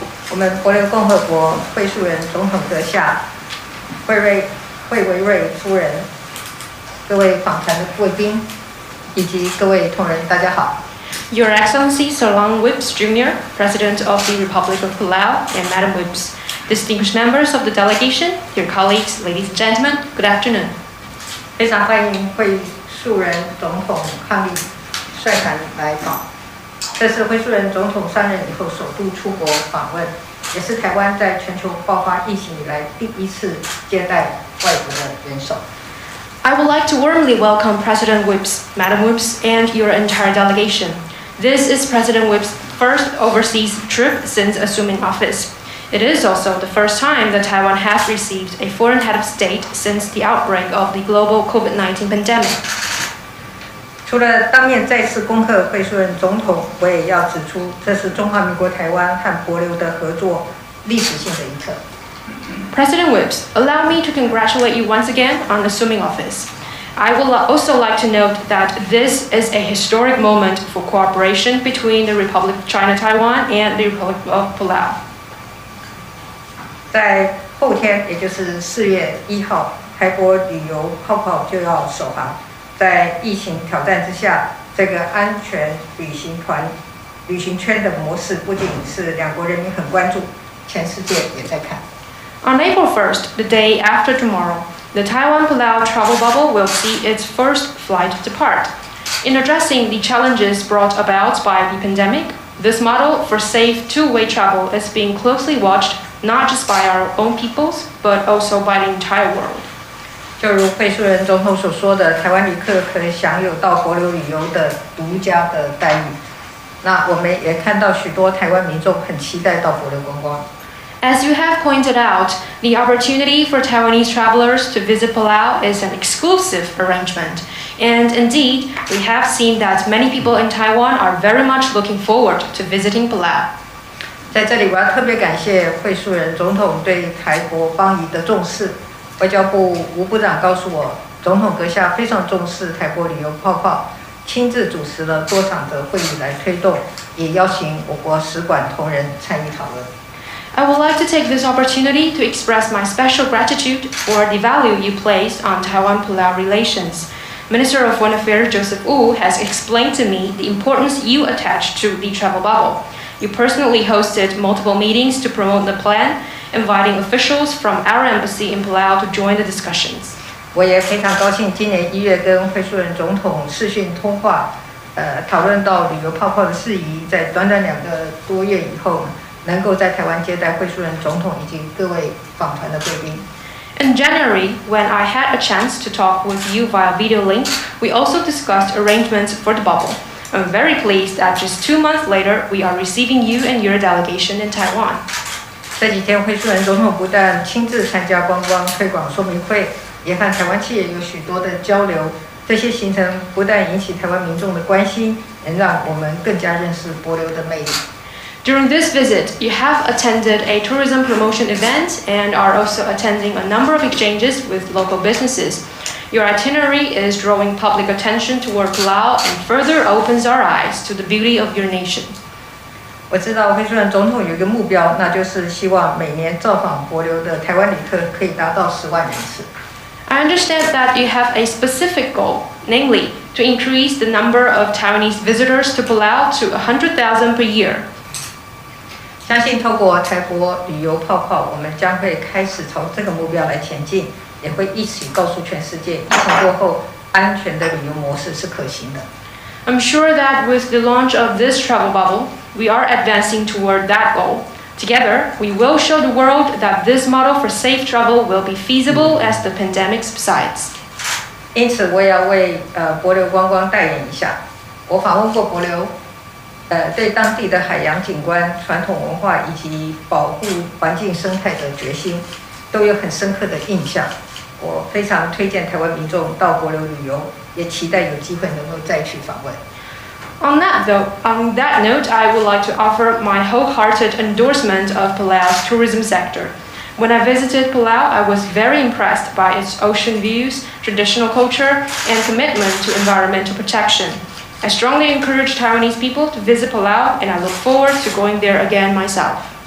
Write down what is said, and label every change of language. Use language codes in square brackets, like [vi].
[zh] 我们帛琉共和国惠恕仁总统阁下惠维瑞夫人，各位访谈的贵宾以及各位同仁，大家好。 [en] Your Excellency Sarlang Whips Jr., President of the Republic of Palau, and Madam Whips, distinguished members of the delegation, dear colleagues, ladies and gentlemen, good afternoon. [zh] 非常欢迎惠恕仁总统伉儷率团来访。这是惠恕仁总统上任以后首度出国访问，也是台湾在全球爆发疫情以来第一次接待外国的元首。 [en] I would like to warmly welcome President Whips, Madam Whips, and your entire delegation. This is President Whips' first overseas trip since assuming office. It is also the first time that Taiwan has received a foreign head of state since the outbreak of the global COVID-19 pandemic. [zh] 除了当面再次恭贺惠恕仁总统，我也要指出，这是中华民国台湾和帛琉的合作历史性的一刻。 [en] President Whips, allow me to congratulate you once again on assuming office. I would also like to note that this is a historic moment for cooperation between the Republic of China Taiwan and the Republic of Palau. [zh] 在后天，也就是4月1号，台帛旅游泡泡就要首航。在疫情挑战之下，这个安全旅行圈的模式，不仅是两国人民很关注，全世界也在看。 [en] On April 1st, the day after tomorrow, the Taiwan-Palau travel bubble will see its first flight depart. In addressing the challenges brought about by the pandemic, this model for safe two-way travel is being closely watched not just by our own peoples, but also by the entire world. [zh] 就如惠恕仁总统所说的，台湾旅客可以享有到帛琉旅游的独家的待遇。那我们也看到许多台湾民众很期待到帛琉观光。 [en] As you have pointed out, the opportunity for Taiwanese travelers to visit Palau is an exclusive arrangement. And indeed, we have seen that many people in Taiwan are very much looking forward to visiting Palau. [zh] 在这里，我要特别感谢惠恕仁总统对台帛邦谊的重视。外交部吴部长告诉我，总统阁下非常重视台帛旅游泡泡，亲自主持了多场的会议来推动，也邀请我国使馆同仁参与讨论。 [en] I would like to take this opportunity to express my special gratitude for the value you place on Taiwan-Palau relations. Minister of Foreign Affairs Joseph Wu has explained to me the importance you attach to the travel bubble. You personally hosted multiple meetings to promote the plan, inviting officials from our embassy in Palau to join the discussions. [zh] 我也非常高兴，今年1月跟惠恕仁总统视讯通话，讨论到旅游泡泡的事宜，在短短2个多月以后，能够在台湾接待惠恕仁总统以及各位访团的贵宾。 [en] In January, when I had a chance to talk with you via video link, we also discussed arrangements for the bubble. I'm very pleased that just 2 months later, we are receiving you and your delegation in Taiwan. [zh] 这几天，惠恕仁总统不但亲自参加观光推广说明会，也和台湾企业有许多的交流。这些行程不但引起台湾民众的关心，能让我们更加认识帛琉的魅力。 [en] During this visit, you have attended a tourism promotion event and are also attending a number of exchanges with local businesses. Your itinerary is drawing public attention toward Palau and further opens our eyes to the beauty of your nation. [zh] 我知道惠恕仁总统有一个目标，那就是希望每年造访帛琉的台湾旅客可以达到10万人次。 [en] I understand that you have a specific goal, namely to increase the number of Taiwanese visitors to Palau to 100,000 per year. [zh] 相信透过台帛旅游泡泡，我们将会开始朝这个目标来前进，也会一起告诉全世界，疫情过后安全的旅游模式是可行的。 [en] I'm sure that with the launch of this travel bubble, we are advancing toward that goal. Together, we will show the world that this model for safe travel will be feasible as the pandemic subsides. [zh] 因此，我也要为帛琉观光代言一下。我访问过帛琉，对当地的海洋景观、传统文化以及保护环境生态的决心，都有很深刻的印象。我非常推荐台湾民众到帛琉旅游，也期待有机会能够再去访问。 [en] On that note, I would like to offer my wholehearted endorsement of Palau's tourism sector. When I visited Palau, I was very impressed by its ocean views, traditional culture, and commitment to environmental protection. I strongly encourage Taiwanese people to visit Palau, and I look forward to going there again myself.